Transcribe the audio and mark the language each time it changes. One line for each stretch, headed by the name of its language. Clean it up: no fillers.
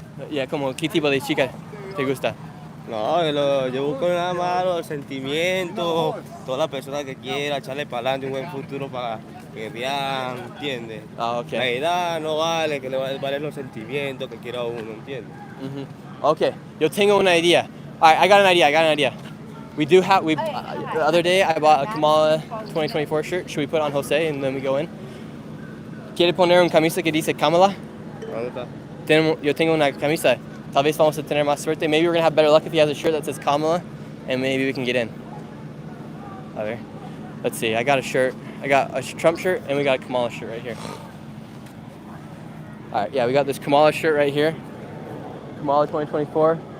Spanish: Yeah, como ¿qué tipo de chica te gusta? No, yo busco nada más los sentimientos, toda la persona que quiera echarle para adelante un buen futuro para que vean, ¿entiendes?
English: Ah, okay.
Spanish: La edad no vale, que le valen los sentimientos que quiera uno, ¿entiendes?
English: Okay,
Spanish: yo tengo una idea.
English: All right, I got an idea. The other day I bought a Kamala 2024 shirt. Should we put on Jose and then we go in?
Spanish: ¿Quiere poner una camisa que dice Kamala? ¿Dónde está? Yo tengo una camisa. Tal vez vamos a tener más suerte.
English: Maybe we're going to have better luck if he has a shirt that says Kamala, and maybe we can get in.
Spanish: A ver.
English: Let's see. I got a shirt. I got a Trump shirt, and we got a Kamala shirt right here. All right, yeah, we got this Kamala shirt right here. Kamala 2024.